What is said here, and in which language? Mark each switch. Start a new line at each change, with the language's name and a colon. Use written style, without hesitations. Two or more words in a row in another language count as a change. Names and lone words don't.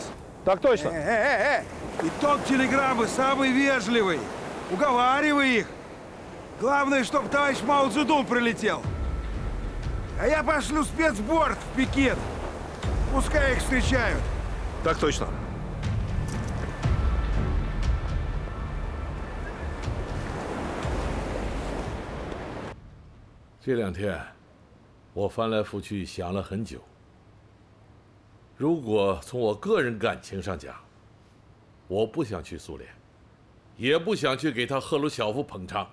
Russian: Так точно. Итог телеграммы самый вежливый. Уговаривай их. Главное, чтобы товарищ Мао Цзэдун прилетел. А я пошлю спецборд в Пекин. Пускай их встречают. Так точно.
Chinese: 这2天，我翻来覆去想了很久。如果从我个人感情上讲，我不想去苏联，也不想去给他赫鲁晓夫捧场。